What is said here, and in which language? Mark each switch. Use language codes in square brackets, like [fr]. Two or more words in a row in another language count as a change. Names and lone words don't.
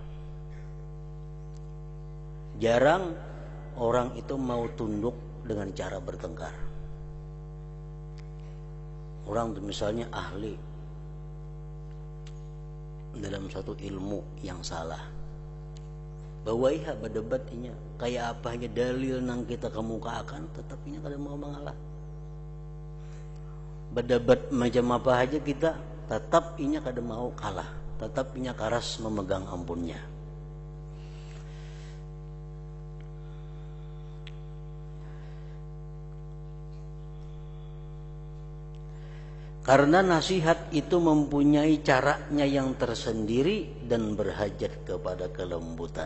[id] Jarang orang itu mau tunduk dengan cara bertengkar. Orang misalnya ahli dalam satu ilmu yang salah, [bjn] bawaiha berdebatnya kayak apa aja dalil nang kita kemukakan, tetapinya kada mau mengalah. Berdebat macam apa aja kita, tetap inya kada mau kalah, tetap inya karas memegang ampunnya. [id] Karena nasihat itu mempunyai caranya yang tersendiri dan berhajat kepada kelembutan.